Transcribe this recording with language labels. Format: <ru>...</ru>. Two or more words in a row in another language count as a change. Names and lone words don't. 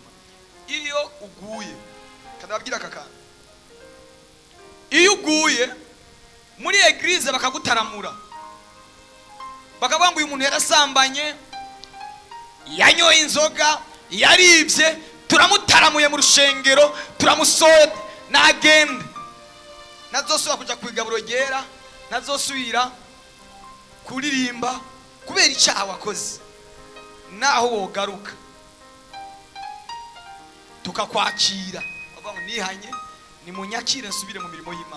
<rn>Iyo uguye, kadababwira akakana, iyo uguye muri eglise bakagutaramura, bakavuga ngo uyu muntu yarasambanye, yanyoye inzoga, yaribye, turamutaramuye mu rushengero, turamusoye, nagende nazosubira kuja kwigaburo ryera, nazosubira kuririmba kubera icyaha wakoze. Naho wogaruka tukakwakira bavuga ngo nihanye ni munyakire nsubire mu mirimo y'Imana.</rn>